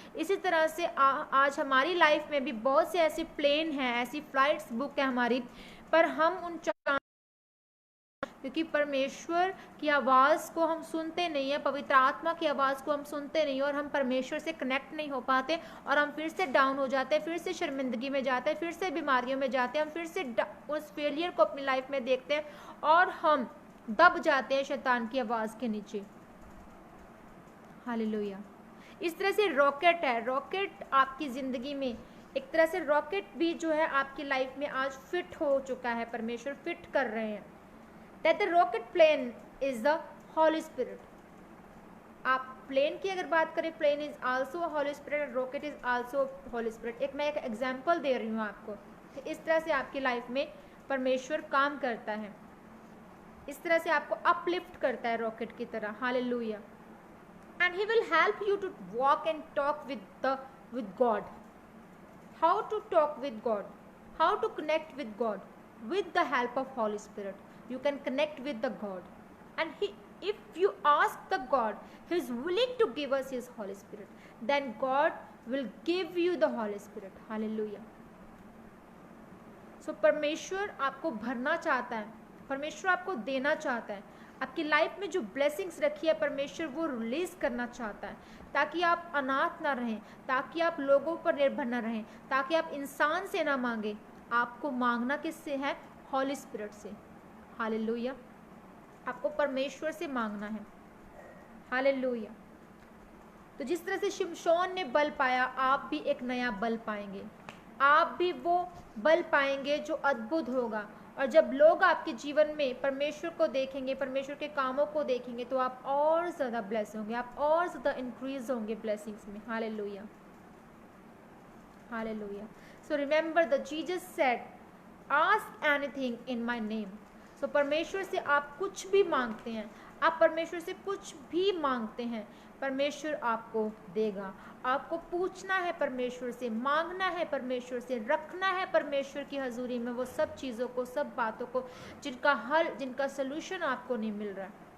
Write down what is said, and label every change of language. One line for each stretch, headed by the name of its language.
Hindi: इसी तरह से आज हमारी लाइफ में भी बहुत से ऐसे प्लेन हैं, ऐसी फ्लाइट्स बुक है हमारी, पर हम उन क्योंकि परमेश्वर की आवाज़ को हम सुनते नहीं है, पवित्र आत्मा की आवाज़ को हम सुनते नहीं, और हम परमेश्वर से कनेक्ट नहीं हो पाते, और हम फिर से डाउन हो जाते हैं, फिर से शर्मिंदगी में जाते हैं, फिर से बीमारियों में जाते हैं, हम फिर से उस फेलियर को अपनी लाइफ में देखते हैं और हम दब जाते हैं शैतान की आवाज़ के नीचे। हालेलुया। इस तरह से रॉकेट है, रॉकेट आपकी ज़िंदगी में एक तरह से रॉकेट भी जो है आपकी लाइफ में आज फिट हो चुका है, परमेश्वर फिट कर रहे हैं।
English: That the rocket plane is the Holy Spirit।
Hindi: आप प्लेन की अगर बात करें,
English: Plane is also a holy spirit, rocket is also holy spirit.
Hindi: मैं एक एग्जांपल दे रही हूँ आपको, इस तरह से आपकी लाइफ में परमेश्वर काम करता है, इस तरह से आपको अपलिफ्ट करता है रॉकेट की तरह। Hallelujah.
English: And he will help you to walk and talk with God. How to talk with God, how to connect with God, with the help of Holy Spirit you can connect with the God, and if you ask the God, he is willing to give us his Holy Spirit, then God will give you the Holy Spirit। Hallelujah।
Hindi: so परमेश्वर आपको भरना चाहता है, परमेश्वर आपको देना चाहता है, आपकी लाइफ में जो ब्लेसिंग्स रखी है परमेश्वर वो रिलीज करना चाहता है, ताकि आप अनाथ ना रहें, ताकि आप लोगों पर निर्भर ना रहें, ताकि आप इंसान से ना मांगे। आपको मांगना किससे है? हॉली स्पिरिट से। हालेलुया। आपको परमेश्वर से मांगना है। हालेलुया। तो जिस तरह से शिमशोन ने बल पाया, आप भी एक नया बल पाएंगे, आप भी वो बल पाएंगे जो अद्भुत होगा। और जब लोग आपके जीवन में परमेश्वर को देखेंगे, परमेश्वर के कामों को देखेंगे, तो आप और ज़्यादा ब्लेस होंगे, आप और ज़्यादा इंक्रीज होंगे ब्लेसिंग्स में। Hallelujah. Hallelujah.
English: So remember that Jesus said, ask anything in my name।
Hindi: so परमेश्वर से आप कुछ भी मांगते हैं, आप परमेश्वर से कुछ भी मांगते हैं, परमेश्वर आपको देगा। आपको पूछना है परमेश्वर से, मांगना है परमेश्वर से, रखना है परमेश्वर की हजूरी में वो सब चीज़ों को, सब बातों को जिनका हल, जिनका सलूशन आपको नहीं मिल रहा है।